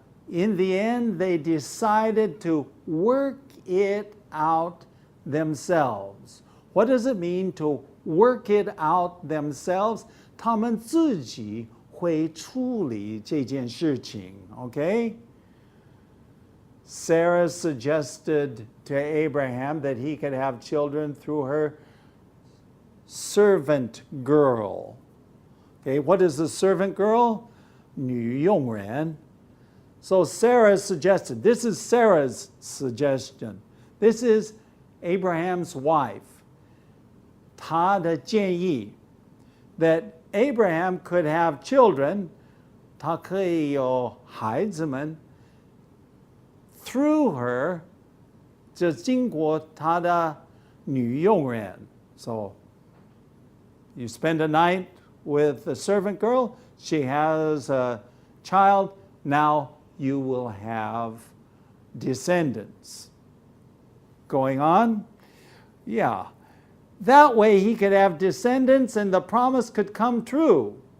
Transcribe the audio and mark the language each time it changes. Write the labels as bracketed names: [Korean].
[English] In the end, they decided to work it out themselves. What does it mean to work it out themselves? [Chinese] 他们自己会处理这件事情, okay? [English] Sarah suggested to Abraham that he could have children through her servant girl. Okay, what is a servant girl? [Chinese] 女佣人. [English] So Sarah suggested, this is Sarah's suggestion. This is Abraham's wife. [Chinese] 她的建议 [English] that Abraham could have children, [Chinese] 他可以有孩子们 [English] through her, [Chinese] 就经过她的女佣人. [English] So you spend a night with a servant girl, she has a child, now you will have descendants. Going on? Yeah. That way he could have descendants and the promise could come true.